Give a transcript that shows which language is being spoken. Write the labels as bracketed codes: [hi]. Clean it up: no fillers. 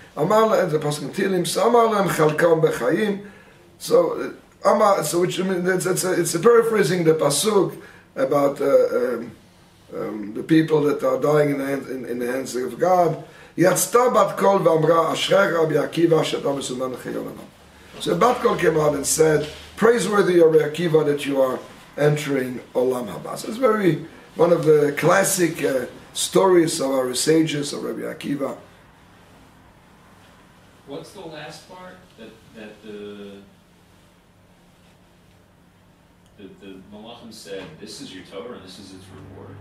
[he] אמר להם, זה פסוק תהילים, אמר להם חלקם בחיים. [en] So which it's a paraphrasing the pasuk about the people that are dying in the hands of God. [he] יצתה בת קול ואמרה, אשריך רבי עקיבא שאתה מסומן לחיי עולמם. [en] So Bat Kol came out and said, praiseworthy Rabbi Akiva that you are entering Olam Haba. So it's one of the classic stories of our sages, of Rabbi Akiva. What's the last part? That the Malachim said, this is your Torah and this is its reward.